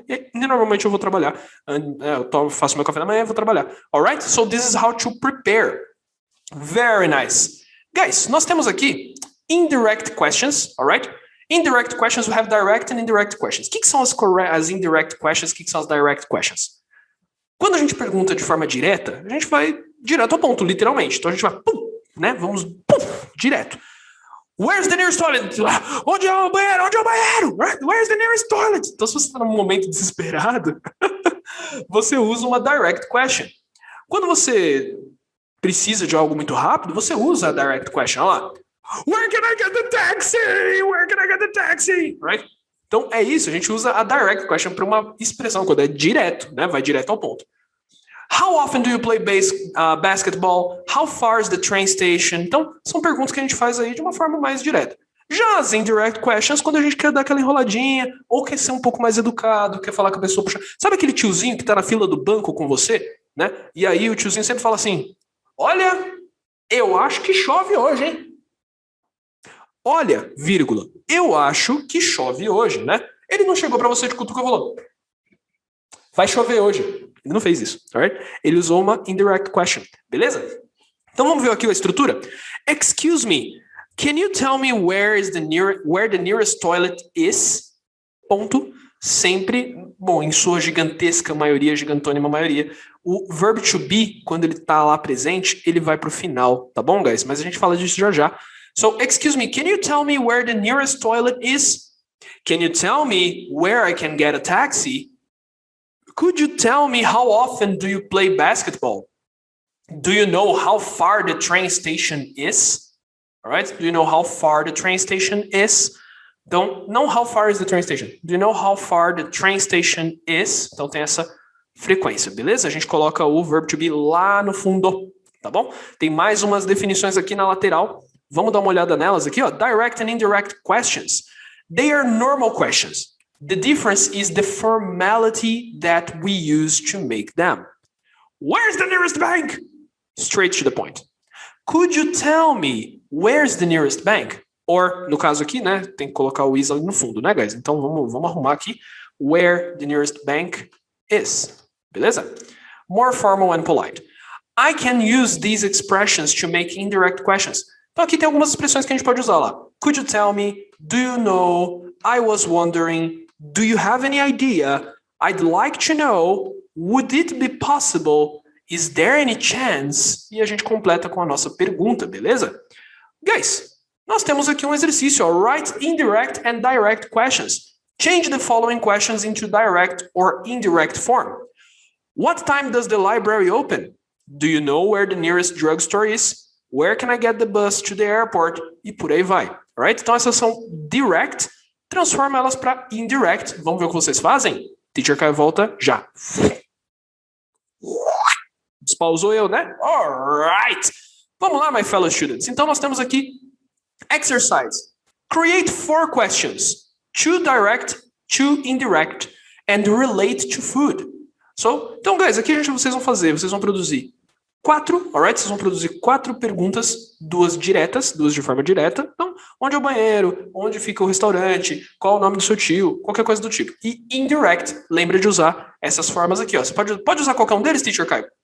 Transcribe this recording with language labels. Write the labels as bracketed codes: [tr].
[pt] E normalmente eu vou trabalhar. Eu faço meu café da manhã e vou trabalhar. [en] Alright? So this is how to prepare. Very nice. [pt] Guys, nós temos aqui indirect questions, alright? Indirect questions, [en] we have direct and indirect questions. [pt] O que são as indirect questions? O que são as direct questions? Quando a gente pergunta de forma direta, a gente vai direto ao ponto, literalmente. Então a gente vai, pum, né? Vamos, pum, direto. [en] Where's the nearest toilet? [pt] Onde é o banheiro? Onde é o banheiro? [en] Where's the nearest toilet? [pt] Então se você está num momento desesperado, você usa uma direct question. Quando você precisa de algo muito rápido, você usa a direct question. Olha lá. [en] Where can I get the taxi? Where can I get the taxi? Right? [pt] Então é isso, a gente usa a direct question para uma expressão quando é direto, né? Vai direto ao ponto. [en] How often do you play basketball? How far is the train station? [pt] Então são perguntas que a gente faz aí de uma forma mais direta. Já as indirect questions, quando a gente quer dar aquela enroladinha, ou quer ser um pouco mais educado, quer falar com a pessoa, puxa, sabe aquele tiozinho que tá na fila do banco com você, né? E aí o tiozinho sempre fala assim: olha, eu acho que chove hoje, hein? Olha, vírgula, eu acho que chove hoje, né? Ele não chegou para você de cutuca e falou: vai chover hoje. Ele não fez isso, alright? Ele usou uma indirect question, beleza? Então vamos ver aqui a estrutura. [en] Excuse me, can you tell me where the nearest toilet is? [pt] Ponto. Sempre, bom, em sua gigantesca maioria, gigantônima maioria, o verb to be, quando ele tá lá presente, ele vai pro final, tá bom, guys? Mas a gente fala disso já já. [en] So, excuse me, can you tell me where the nearest toilet is? Can you tell me where I can get a taxi? Could you tell me how often do you play basketball? Do you know how far the train station is? All right? Do you know how far the train station is? [pt] Então, não [en] how far is the train station. Do you know how far the train station is? [pt] Então, tem essa frequência, beleza? A gente coloca o verb to be lá no fundo, tá bom? Tem mais umas definições aqui na lateral. Vamos dar uma olhada nelas aqui, ó. [en] Direct and indirect questions. They are normal questions. The difference is the formality that we use to make them. Where's the nearest bank? Straight to the point. Could you tell me where's the nearest bank? [pt] Or, no caso aqui, né, tem que colocar o is ali no fundo, né, guys? Então, vamos arrumar aqui [en] where the nearest bank is. [pt] Beleza? [en] More formal and polite. I can use these expressions to make indirect questions. [pt] Então, aqui tem algumas expressões que a gente pode usar lá. [en] Could you tell me? Do you know? I was wondering. Do you have any idea? I'd like to know. Would it be possible? Is there any chance? [pt] E a gente completa com a nossa pergunta, beleza? Guys, nós temos aqui um exercício, ó. [en] Write indirect and direct questions. Change the following questions into direct or indirect form. What time does the library open? Do you know where the nearest drugstore is? Where can I get the bus to the airport? [pt] E por aí vai. Alright? Então essas são direct. Transforma elas para indirect. Vamos ver o que vocês fazem? Teacher Caio volta já. Despausou eu, né? Alright. Vamos lá, my fellow students. Então nós temos aqui exercise. [en] Create 4 questions. 2 direct, 2 indirect, and relate to food. [pt] Então, guys, aqui vocês vão produzir 4, alright? Vocês vão produzir 4 perguntas, 2 diretas, 2 de forma direta. Então, onde é o banheiro? Onde fica o restaurante? Qual o nome do seu tio? Qualquer coisa do tipo. E indirect, lembra de usar essas formas aqui, ó. Você pode usar qualquer um deles, Teacher Caio?